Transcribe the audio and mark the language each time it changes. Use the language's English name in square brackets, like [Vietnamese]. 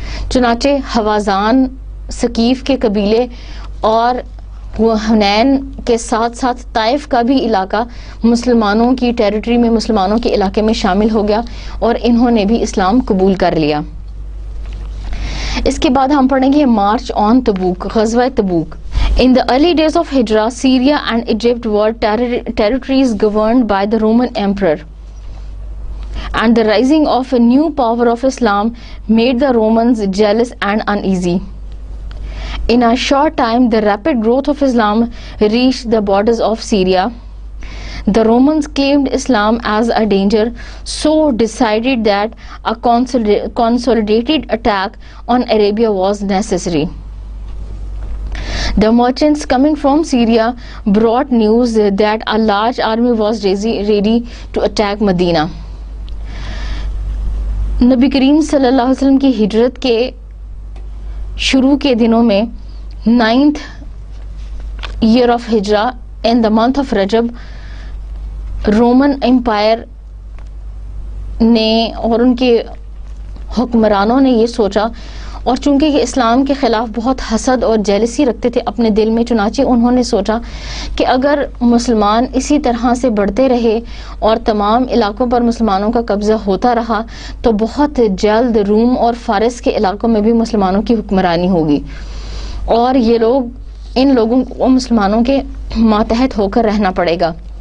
[Urdu] چنانچہ حوازان، ثقیف کے قبیلے اور حنین کے ساتھ ساتھ طائف کا بھی علاقہ مسلمانوں کی ٹیریٹری میں، مسلمانوں کے علاقے میں شامل ہو گیا اور انہوں نے بھی اسلام قبول کر لیا. اس کے بعد ہم پڑھیں گے مارچ آن تبوک، غزوہ تبوک. [English] In the early days of Hijrah, Syria and Egypt were territories governed by the Roman Emperor. And the rising of a new power of Islam made the Romans jealous and uneasy. In a short time, the rapid growth of Islam reached the borders of Syria. The Romans claimed Islam as a danger, so decided that a consolidated attack on Arabia was necessary. The merchants coming from Syria brought news that a large army was ready to attack Medina. [Urdu] نبی کریم صلی اللہ علیہ وسلم کی ہجرت کے شروع کے دنوں میں [English] 9th year of ہجرہ in the month of رجب [Urdu] Roman umpire نے اور ان کے حکمرانوں نے یہ سوچا، اور چونکہ یہ اسلام کے خلاف بہت حسد اور جیلسی رکھتے تھے اپنے دل میں، چنانچہ انہوں نے سوچا کہ اگر مسلمان اسی طرح سے بڑھتے رہے اور تمام علاقوں پر مسلمانوں کا قبضہ ہوتا رہا تو بہت جلد روم اور فارس کے علاقوں میں بھی مسلمانوں کی حکمرانی ہوگی اور یہ لوگ، ان لوگوں کو مسلمانوں کے ماتحت ہو کر رہنا پڑے گا.